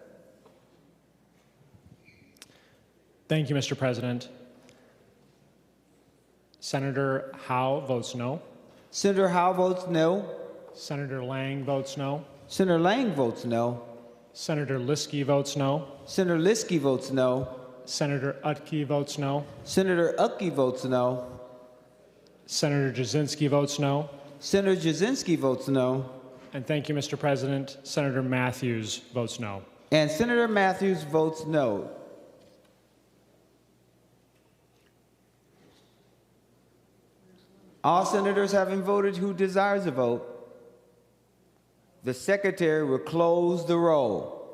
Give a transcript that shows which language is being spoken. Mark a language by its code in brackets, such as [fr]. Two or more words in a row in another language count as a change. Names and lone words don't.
[en] Thank you, Mr. President. Senator Howe votes no. Senator Howe votes no. Senator Lang votes no. Senator Lang votes no. Senator Liskey votes no. Senator Liskey votes no. Senator Utke votes no. Senator Utke votes no. Senator Cwodzinski votes no. Senator Cwodzinski votes no. And thank you, Mr. President. Senator Matthews votes no. And Senator Matthews votes no. All senators having voted who desires a vote, the secretary will close the roll.